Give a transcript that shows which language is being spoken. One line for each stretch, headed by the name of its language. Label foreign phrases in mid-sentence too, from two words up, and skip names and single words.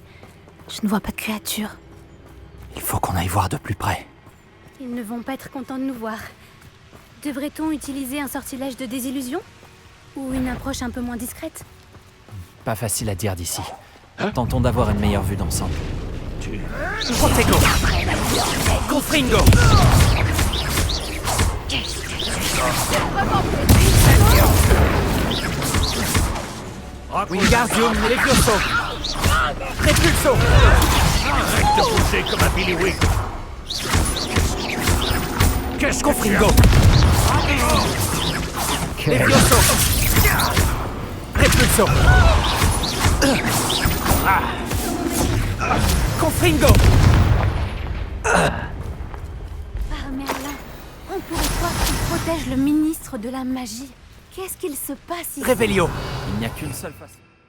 French: Je ne vois pas de créatures. Il faut qu'on aille voir de plus près. Ils ne vont pas être contents de nous voir. Devrait-on utiliser un sortilège de désillusion? Ou une approche un peu moins discrète? Pas facile à dire d'ici. Tentons d'avoir une meilleure vue d'ensemble. Protego! Confringo! Wingardium Levioso! Repulso! Arrête de bouger comme un Billy Qu'est-ce qu'on Confringo! Levioso! Repulso! Confringo! Ah, Merlin, on pourrait croire qu'il protège le ministre de la magie. Qu'est-ce qu'il se passe ici? Revelio! Il n'y a qu'une seule façon.